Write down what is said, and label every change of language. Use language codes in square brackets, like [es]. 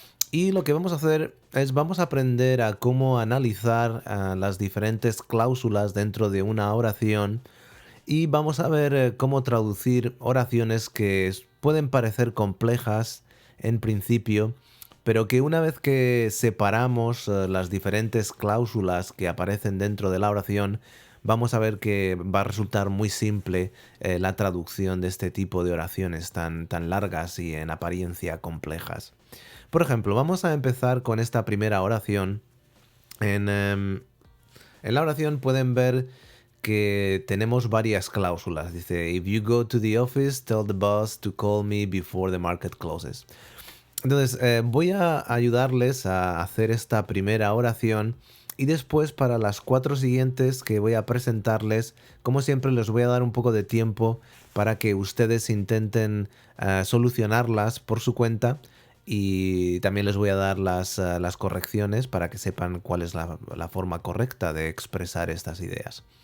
[es] Y lo que vamos a hacer es vamos a aprender a cómo analizar las diferentes cláusulas dentro de una oración y vamos a ver cómo traducir oraciones que pueden parecer complejas en principio, pero que una vez que separamos las diferentes cláusulas que aparecen dentro de la oración, vamos a ver que va a resultar muy simple la traducción de este tipo de oraciones tan largas y en apariencia complejas. Por ejemplo, vamos a empezar con esta primera oración. En la oración pueden ver que tenemos varias cláusulas. [en] Dice, if you go to the office, tell the boss to call me before the market closes. [es] Entonces, voy a ayudarles a hacer esta primera oración y después para las cuatro siguientes que voy a presentarles, como siempre les voy a dar un poco de tiempo para que ustedes intenten solucionarlas por su cuenta y también les voy a dar las correcciones para que sepan cuál es la forma correcta de expresar estas ideas.